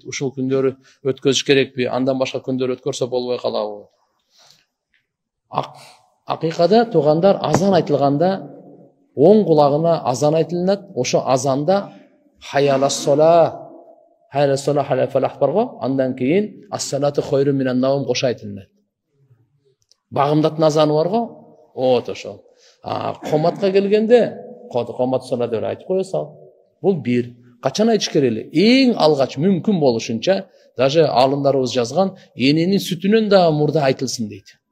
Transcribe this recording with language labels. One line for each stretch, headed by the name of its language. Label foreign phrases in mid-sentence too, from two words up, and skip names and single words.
Kyrgyz: Ушул күндөрү өткөзүш керекпи? Андан башка күндөр өткөрсө болбой калабы? Акыйкада туугандар, азан айтылганда оң кулагына азан айтылат. Ошо азанда
Arabic: حي على الصلاة، حي على الصلاة، حي على الفلاح
Kyrgyz: бар го. Андан кийин
Arabic: الصلاة خير من النوم
Kyrgyz: кошо айтылат. Багымдаттын азаны бар го. Ошол. Коматка келгенде
Arabic: قامت الصلاة
Kyrgyz: деп айтып кое сал. Бул бир. Качан айтыш керек эле? Эң алгач мүмкүн болушунча, даже алымдарыбыз жазган, эненин сүтүнөн да мурда айтылсын дейт.